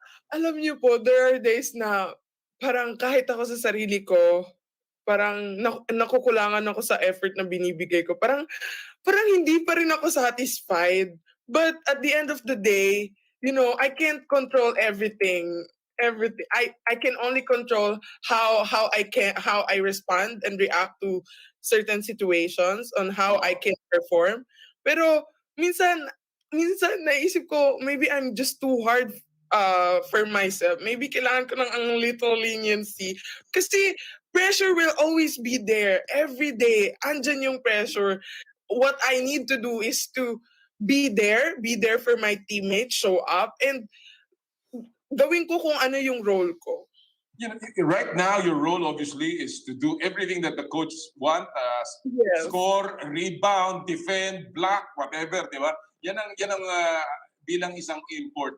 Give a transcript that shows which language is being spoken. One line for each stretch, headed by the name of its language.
Filipino: Alam niyo po,
English: there are days
Filipino: na parang kahit ako sa sarili ko, parang nakukulangan ako sa effort na binibigay ko. Parang hindi pa rin ako satisfied.
English: But at the end of the day, I can't control everything. I can only control how I respond and react to certain situations, on how I can perform.
Filipino: Pero minsan naisip ko,
English: maybe I'm just too hard for myself.
Filipino: Maybe kailangan ko ng ang
English: little leniency. Kasi pressure will always be there. Every day,
Filipino: andyan yung
English: pressure. What I need to do is to be there for my teammates, show up, and
Filipino: gawin ko kung ano yung role ko.
English: Right now, your role obviously is to do everything that the coach want, Yes. score, rebound, defend, block, whatever,
Filipino: di ba? Yan ang bilang isang import.